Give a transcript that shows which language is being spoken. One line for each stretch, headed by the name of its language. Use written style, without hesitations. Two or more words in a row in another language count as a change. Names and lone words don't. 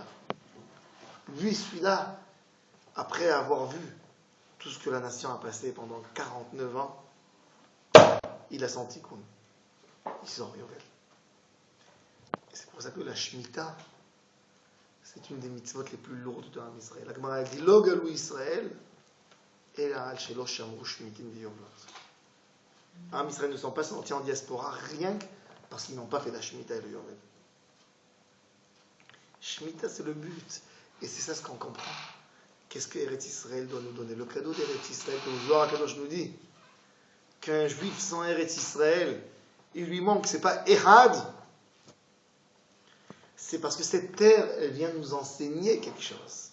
French: Lui, celui-là, après avoir vu tout ce que la nation a passé pendant 49 ans, il a senti qu'on sort Yovel. C'est pour ça que la Shemitah, c'est une des mitzvot les plus lourdes de
Hebrew: עם ישראל.
French: La Gemara dit
Hebrew: לא גלו ישראל, אלא על שלא שמרו שמיטין ויובלות. עם ישראל
French: ne sont pas sortis en diaspora rien que parce qu'ils n'ont pas fait la Shemitah et le Yovel. Shemitah, c'est le but. Et c'est ça ce qu'on comprend. Qu'est-ce que Eretz Israël doit nous donner? Le cadeau d'Eretz Israël, que le Zohar HaKadosh nous dit, qu'un juif sans Eretz Israël, il lui manque, c'est pas Ehad, c'est parce que cette terre, elle vient nous enseigner quelque chose.